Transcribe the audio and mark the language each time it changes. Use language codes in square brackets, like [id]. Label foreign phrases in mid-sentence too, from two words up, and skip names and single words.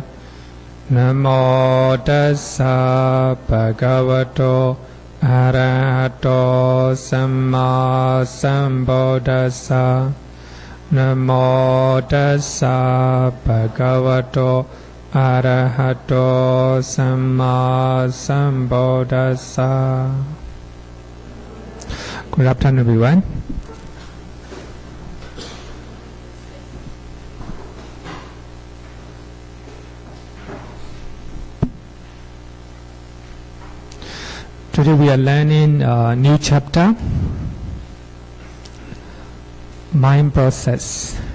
[pi] Namo tassa bhagavato arahato samma sambuddhassa. Namo tassa bhagavato arahato samma sambuddhassa. [en] Good afternoon, everyone. Today we are learning a new chapter, mind process.